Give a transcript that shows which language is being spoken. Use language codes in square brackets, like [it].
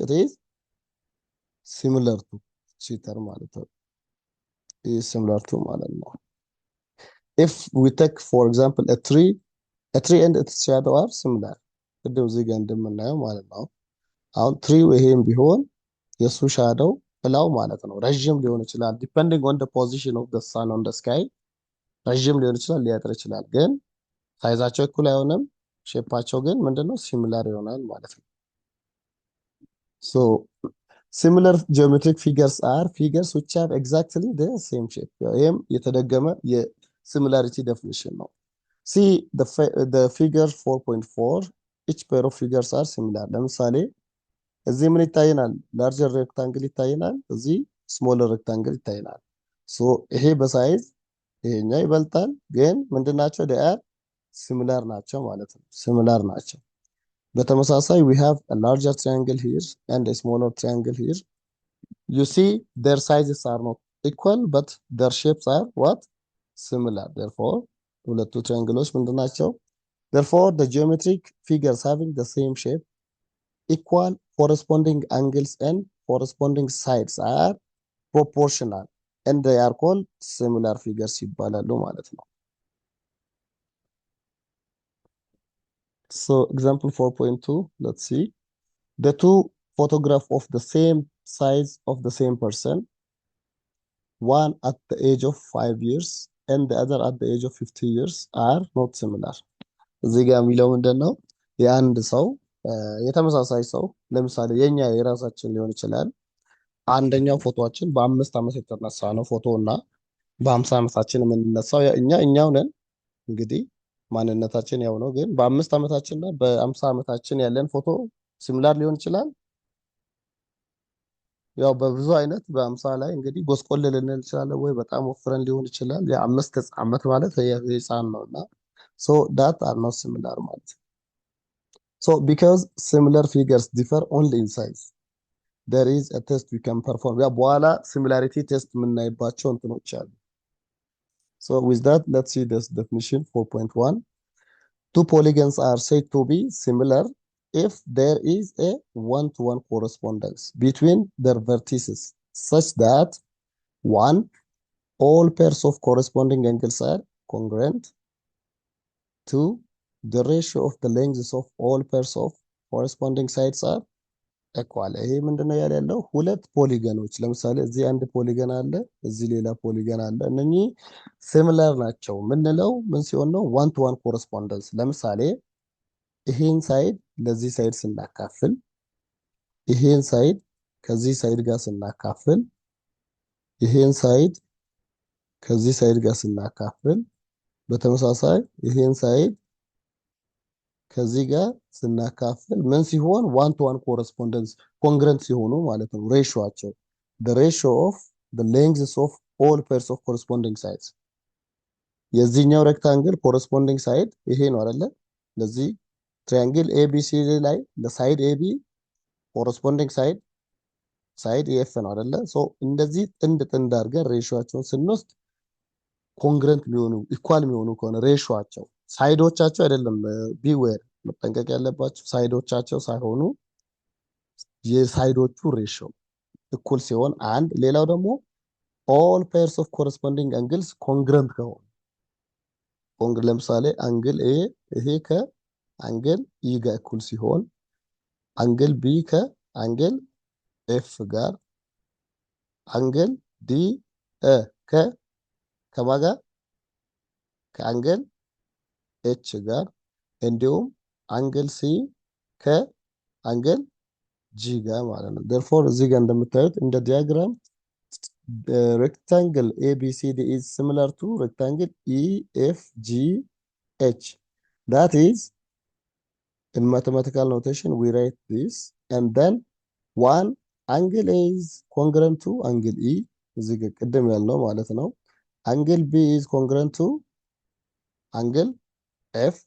[en] it is similar to [am] እቺ ተርም ማለት ነው። [en] is similar to [am] ማለት ነው። [en] if we take for example a tree and its shadow are similar [am] ቅድም እዚህ ጋር እንደምናየው ማለት ነው። አሁን ትሪው ይሄን ቢሆን የሱ ሻዶው ጥላው ማለት ነው ረጅም ሊሆን ይችላል። [en] depending on the position of the sun on the sky [am] ረጅም ሊሆን ይችላል፣ ሊያጥር ይችላል። ግን ሳይዛቸው እኩል አይሆንም። ሼፓቸው ግን ምንድነው? ሲሚላር ይሆናል ማለት ነው። [en] so similar geometric figures are figures which have exactly the same shape. [am] ይሄም የተደገመ የሲሚላሪቲ [en] definition [am] ነው። [en] see the figure 4.4 each pair of figures are similar. [am] ለምሳሌ እዚህ ምን ይታየናል? [en] larger rectangle [am] ይታየናል፣ እዚህ [en] smaller rectangle [am] ይታየናል። so ይሄ በሳይዝ ይሄኛው ይበልጣል፣ ግን ምንድናቸው? [en] they are similar [am] ናቸው ማለት ነው። [en] similar [am] ናቸው። በተመሳሳይ [en] we have a larger triangle here and a smaller triangle here. you see their sizes are not equal but their shapes are what? similar. [am] therefore ሁለቱ ትራያንግሎች ምንድናቸው? [en] therefore the geometric figures having the same shape, equal corresponding angles and corresponding sides are proportional and they are called similar figures [am] ይባላሉ ማለት ነው። [en] so example 4.2, let's see. the two photographs of the same size of the same person, one at the age of 5 years and the other at the age of 50 years are not similar. [am] እዚህ ጋር የሚለው ምንድነው? የአንድ ሰው የተመሳሳይ ሰው ለምሳሌ የኛ የራሳችን ሊሆን ይችላል። አንደኛው ፎቶአችን በ5 ዓመት የተነሳ ነው ፎቶ እና በ50 ዓመታችን የምንነሳው እኛው ነን። እንግዲህ ማንነታችን ያው ነው፣ ግን በ5 ዓመታችንና በ50 ዓመታችን ያለን ፎቶ ሲሚላር ሊሆን ይችላል። ያው በብዙ አይነት በ50 ላይ እንግዲህ ጎስቆል ልንል እንችላለን ወይ በጣም ወፍረን ሊሆን ይችላል። የ5 ዓመት ማለት የህፃን ነውና [en] so that are not similar [am] ማለት ነው። [en] so because similar figures differ only in size, there is a test we can perform. [am] ያ በኋላ [en] similarity test [am] የምናይባቸው እንትኖች አሉ። [en] so with that let's see this definition 4.1. two polygons are said to be similar if there is a one-to-one correspondence between their vertices such that 1. all pairs of corresponding angles are congruent. 2. the ratio of the lengths of all pairs of corresponding sides are equal. [am] ይሄ ምንድነው ያለው? ሁለት ፖሊገኖች ለምሳሌ እዚህ አንድ ፖሊገን አለ፣ እዚህ ሌላ ፖሊገን አለ። እነኚህ ሲሚላር ናቸው ምንለው ምን ሲሆን ነው? ዋን ቱ ዋን ኮረስፖንደንስ። ለምሳሌ ይሄን ሳይድ ለዚህ ሳይድ ስናካፍል፣ ይሄን ሳይድ ከዚህ ሳይድ ጋር ስናካፍል፣ ይሄን ሳይድ ከዚህ ሳይድ ጋር ስናካፍል፣ በተመሳሳይ ይሄን ሳይድ ከዚህ ጋር ስናካፍል ምን ሲሆን? ዋን ቱ ዋን ኮረስፖንደንስ ኮንግረንት ሲሆኑ ማለት ነው ሬሾአቸው። [en] the ratio of the lengths of all pairs of corresponding sides [am] የዚህኛው ሬክታንግል ኮረስፖንዲንግ ሳይድ ይሄ ነው አይደለ? ለዚህ ትራያንግል ኤቢሲዲ ላይ ለሳይድ ኤቢ ኮረስፖንዲንግ ሳይድ ኤፍ ነው አይደለ? ሶ እንደዚህ ጥንድ ጥንድ አድርገን ሬሽዮአቸውን ስንወስድ ኮንግረንት የሚሆኑ ኢኳል የሚሆኑ ከሆነ ሬሽዮአቸው ሳይዶቻቸው አይደለም፣ ቢዌር መጠንቀቅ ያለባቸው ሳይዶቻቸው ሳይሆኑ የሳይዶቹ ሬሽዮ እኩል ሲሆን አንድ፣ ሌላው ደግሞ ኦል ፔርስ ኦፍ ኮረስፖንዲንግ አንግልስ ኮንግረንት ከሆኑ ለምሳሌ አንግል ኤ ይሄ ከአንግል ኢ ጋር እኩል ሲሆን አንግል ቢ ከአንግል ኤፍ ጋር አንግል ዲ ከማጋ ከአንግል ኤች ጋር እንዲሁም አንግል ሲ ከአንግል ጂ ጋር ማለት ነው። therefore እዚህ ጋር እንደምታዩት እንደ ዲያግራም [en] rectangle ABCD is similar to rectangle EFGH. That is, in mathematical notation, we write this, and then one angle A is congruent to angle E. [am] እዚህ ጋር ቅድም ያልነው ማለት ነው። [en] angle B is congruent to angle F.